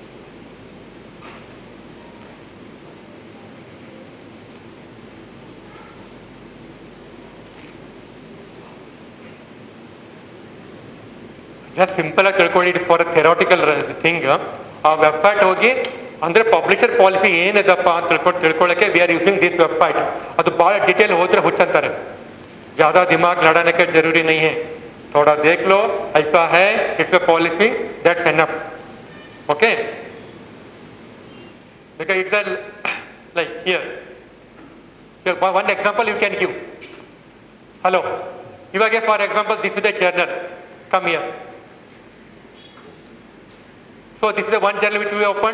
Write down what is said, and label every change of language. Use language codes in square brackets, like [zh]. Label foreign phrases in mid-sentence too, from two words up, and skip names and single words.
[en] just simple [kn] ಆಗಿ ತಿಳ್ಕೊಳ್ಳಿ, [en] for a theoretical thing. [kn] ಆ ವೆಬ್ಸೈಟ್ ಹೋಗಿ ಅಂದ್ರೆ [en] publisher policy [kn] ಏನಿದಪ್ಪ ಅಂತ ತಿಳ್ಕೊಳ್ಳೋಕೆ [en] we are using this website. [kn] ಅದು ಭಾಳ ಡಿಟೇಲ್ ಹೋದ್ರೆ ಹುಚ್ಚಂತಾರೆ. [hi] ज़्यादा दिमाग लड़ाने का जरूरी नहीं है, थोड़ा देख लो, ऐसा है, [en] it's a policy, that's enough. ओके, because it's a like here one example you can give. Hello, ಇವಾಗ for example this is the journal, come here. So this is the one journal which we opened.